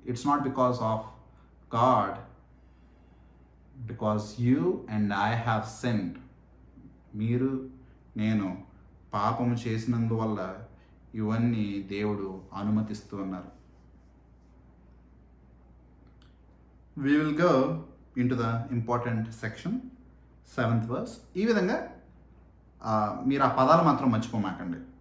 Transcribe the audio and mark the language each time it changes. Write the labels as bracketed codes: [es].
[en] It's not because of God, because you and I have sinned. [te] మీరు నేను పాపము చేసినందువల్ల ఇవన్నీ దేవుడు అనుమతిస్తూ ఉన్నారు. [en] We will go into the important section, 7th verse. [te] ఈ విధంగా మీరు ఆ పదాలు మాత్రం మర్చిపోమాకండి.